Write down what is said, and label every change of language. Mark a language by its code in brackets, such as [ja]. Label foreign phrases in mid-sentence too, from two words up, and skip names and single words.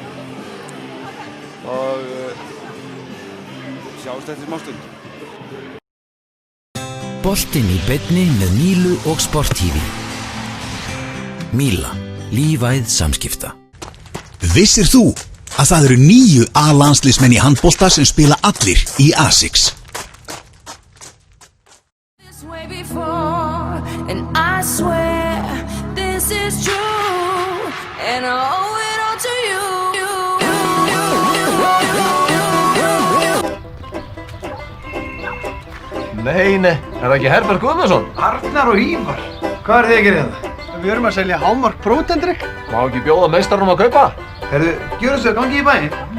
[is] Og sjáumst eftir smástund. Boltinn í beinni með Mílu og Sport TV. Míla, lífæð samskipta. Vissir þú að það eru 9 A-landsliðsmenn í handbolta sem spila allir í A6? [en] And I swear this is true, and I owe it all to you. [is] Nei, er það ekki Herbert Guðmundsson? Arnar og Ívar, hvað er þið að gera þetta? Við erum að selja Hámark prótendrykk. Má ekki bjóða meistarunum að kaupa? Herðu, gjöru svo, gangi í bæinn.